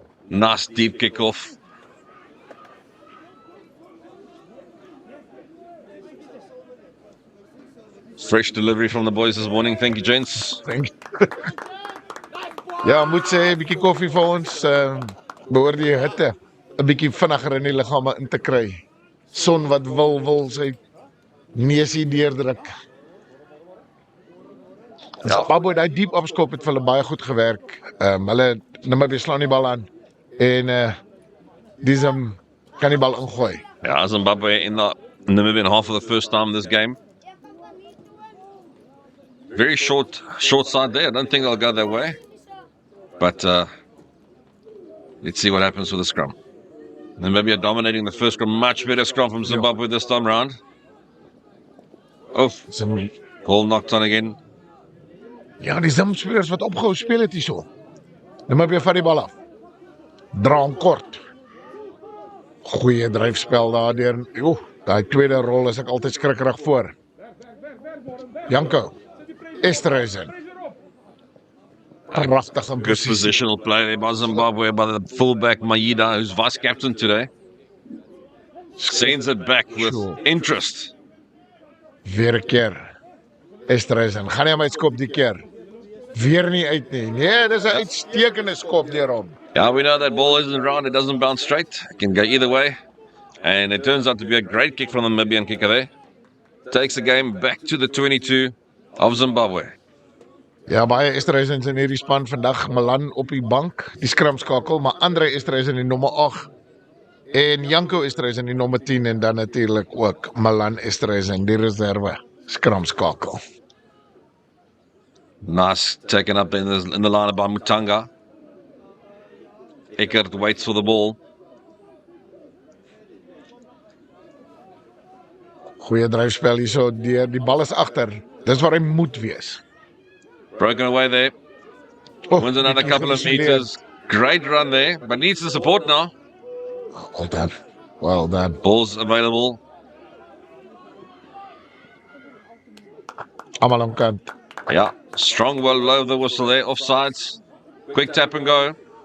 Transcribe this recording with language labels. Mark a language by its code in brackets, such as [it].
[en] Nice deep kickoff. Fresh delivery from the boys this morning. Thank you, gents. Thank you. [af] Ja, moet sê 'n bietjie koffie vir ons. Behoort die hitte 'n bietjie vinniger in die liggame in te kry. Son wat wil sy neusie deurdruk. Ja, Zimbabwe daai diep opskop het vir hulle baie goed gewerk. Hulle Namibia slaan die bal aan en Disem kan die bal ingooi. [en] Yeah, Zimbabwe in the Namibian half for the first time this game. Very short side there. I don't think they'll go that way. But let's see what happens with the scrum. Namibia dominating the first scrum. Much better scrum from Zimbabwe this time round. Oh, ball knocked on again. [af] Ja, die Zim-spelers wat opgehou speel het hierso. Namibia vat die bal af. Dra hom kort. Goeie dryfspel daardeur. Daai tweede rol is ek altyd skrikkerig voor. Janko. Esterhuizen. Pragtig in [en] Good positional play there by Zimbabwe by the fullback Maida, who's vice captain today. Sends it back with interest. [af] Weer 'n keer. Esterhuizen. Gaan hy hom uitskop die keer? Weer nie uit nie. Nee, dis 'n uitstekende skop deur hom. [en] Yeah, we know that ball isn't round, it doesn't bounce straight. It can go either way. And it turns out to be a great kick from the Namibian kicker there. Takes the game back to the 22 of Zimbabwe. [af] Ja, baie Esterhuisens in hierdie span vandag. Milan op die bank, die skramskakel, maar Andre Esterhuisen in die nommer 8 en Janko Esterhuisen in die nommer 10 en dan natuurlik ook Milan Esterhuisen, die reserve skramskakel. [en] Nice taken up in the line by Mutanga. Eckert waits for the ball. [af] Goeie dryfspel hierso deur, die bal is agter. Dis waar hy moet wees. [en] Broken away there. Wins another couple of meters. Great run there, but needs the support now. Well done. Well done. Ball's available. [af] Almal aan kant. [en] Yeah, strong well low the whistle there. Offsides. Quick tap and go.